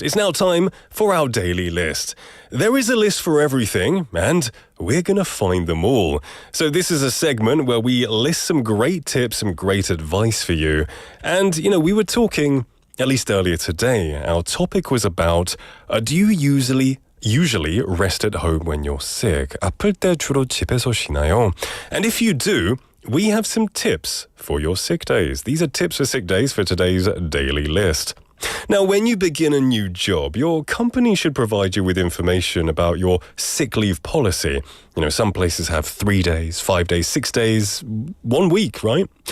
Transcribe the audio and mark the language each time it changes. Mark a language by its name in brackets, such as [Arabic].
[English] It's now time for our Daily List. There is a list for everything, and we're going to find them all. So this is a segment where we list some great tips, some great advice for you. And, we were talking, at least earlier today, our topic was about, do you usually rest at home when you're sick? [Korean] 아플 때 주로 집에서 쉬나요? [English] And if you do, we have some tips for your sick days. These are tips for sick days for today's daily list. Now, when you begin a new job, your company should provide you with information about your sick leave policy. Some places have 3 days, 5 days, 6 days, 1 week, right?